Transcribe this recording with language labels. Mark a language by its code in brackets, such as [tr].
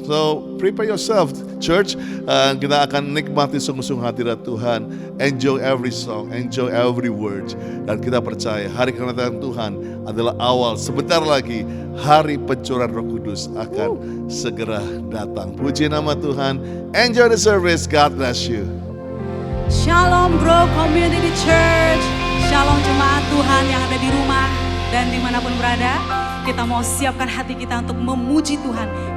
[en] So prepare yourself, church. [id] Kita akan nikmati sungguh-sungguh hadirat Tuhan. [en] Enjoy every song, enjoy every word. [id] Dan kita percaya hari kedatangan Tuhan adalah awal. Sebentar lagi hari pencurahan Roh Kudus akan segera datang. Puji nama Tuhan. [en] Enjoy the service. God bless you. [id] Shalom Grow Community Church. Shalom jemaat Tuhan yang ada di rumah dan dimanapun berada. Kita mau siapkan hati kita untuk memuji Tuhan.